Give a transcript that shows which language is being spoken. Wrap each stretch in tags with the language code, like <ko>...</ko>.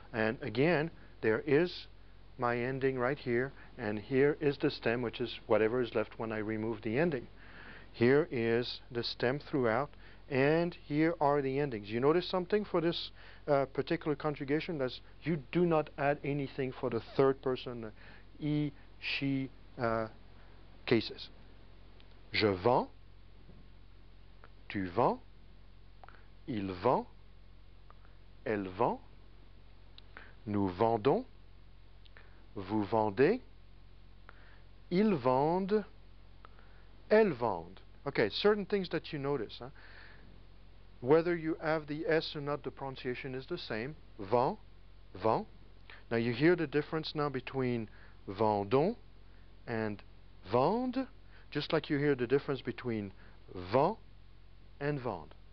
<en>And again, there is my ending right here, and here is the stem, which is whatever is left when I remove the ending. Here is the stem throughout, and here are the endings. You notice something for this particular conjugation? That's you do not add anything for the third person, he, she cases.</en> <fr>Je vends, tu vends, il vend, elle vend, nous vendons, vous vendez, ils vendent, elles vendent.</fr> <en>Okay, certain things that you notice. Whether you have the S or not, the pronunciation is the same. Vend, vend. Now you hear the difference now between vendons and vende, just like you hear the difference between vend and vende.</en>